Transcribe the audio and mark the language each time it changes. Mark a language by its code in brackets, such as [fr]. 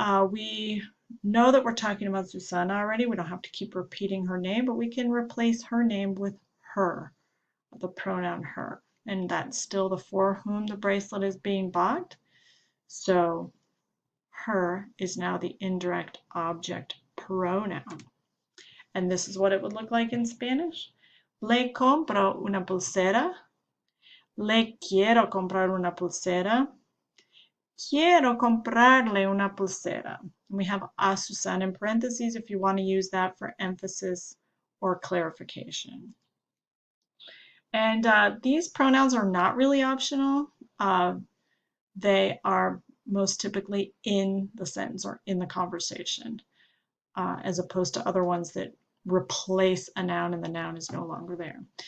[en] We know that we're talking about Susana already. We don't have to keep repeating her name, but we can replace her name with her, the pronoun her. And that's still the for whom the bracelet is being bought. So her is now the indirect object pronoun. And this is what it would look like in Spanish. [es] Le compro una pulsera. Le quiero comprar una pulsera. Quiero comprarle una pulsera. [en] We have a Susana in parentheses if you want to use that for emphasis or clarification. And these pronouns are not really optional. They are most typically in the sentence or in the conversation, as opposed to other ones that replace a noun and the noun is no longer there.